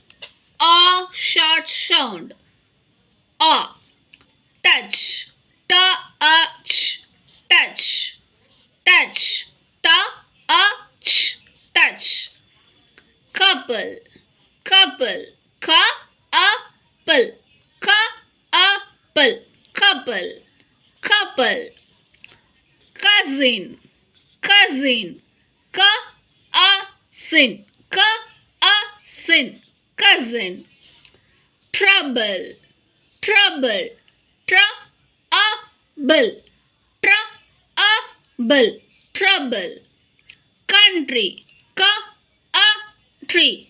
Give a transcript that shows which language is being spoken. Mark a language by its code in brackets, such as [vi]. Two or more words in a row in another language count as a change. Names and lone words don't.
[en] A short sound. A. Touch. Ta-a-ch. Touch. Touch. Ta-a-ch. Touch. Couple. Couple. Ka-a-pple. Ka-a-pple. Couple. Couple. Cousin. Cousin. Ka-a-sin. Ka-a-sin. Cousin. Trouble. Trouble. Trouble. Trouble. Trouble. Country. Ka-a-tree.